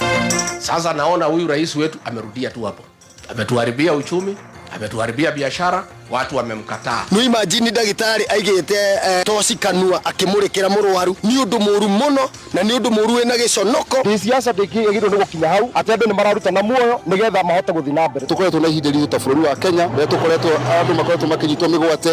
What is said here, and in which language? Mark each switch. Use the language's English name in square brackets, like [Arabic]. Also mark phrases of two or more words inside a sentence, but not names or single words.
[Swahili] Sasa naona huyu rais wetu amerudia tu hapo, ametuharibia uchumi, ametuharibia biashara, watu wamemkataa. [Kikuyu] No imagine dagitari aigete tosi kanua akimurikira murwaru ni undu muru muno na ni undu muru ena giconoko. Ni siasa ndikigirwo ni gukinya hau atende ni mararuta na muoyo nigetha mahote guthi na mbere. Tukoretwo na ihinda ritu bũrũri wa Kenya na tukoretwo andu makoretwo makinyitwo migwate.